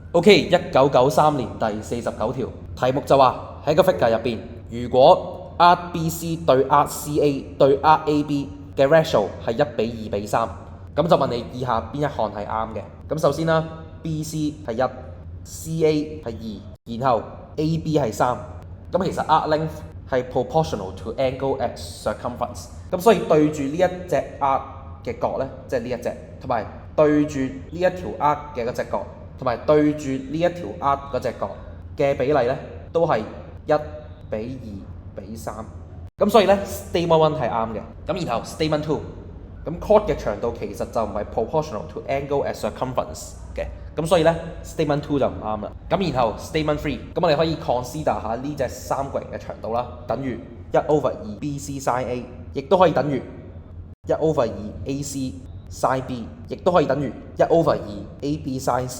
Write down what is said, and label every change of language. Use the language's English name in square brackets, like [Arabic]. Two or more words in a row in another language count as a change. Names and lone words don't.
[Cantonese] OK， 1993年第49條題目就話喺個 figure 入邊，如果 ArcBC 對 ArcCA 對 ArcAB 嘅 ratio 係1:2:3，咁就問你以下邊一項係啱嘅。咁首先啦 ，BC 係1 CA 係2，然後 AB 係3。咁其實 [English] arc length [Cantonese] 係 [English] proportional to angle at circumference。 [Cantonese] 咁所以對住呢一隻 arc 嘅角咧，即係呢一隻，同埋對住呢一條 arc 嘅嗰隻角，同埋對住呢一條 arc 嗰隻角嘅比例咧，都係1:2:3。咁所以咧 [English] statement one [Cantonese] 係啱嘅。咁然後 [English] statement two， [Cantonese] 咁 chord 嘅長度其實就唔係 [English] proportional to angle at circumference [Cantonese] 嘅。咁所以咧 [English] statement two [Cantonese] 就唔啱啦。咁然後 [English] statement three， [Cantonese] 咁我哋可以 consider 下呢隻三角形嘅長度啦，等於1/2 BC sin A， 亦都可以等於1/2 AC sin B， 亦都可以等於1/2 AB sin C。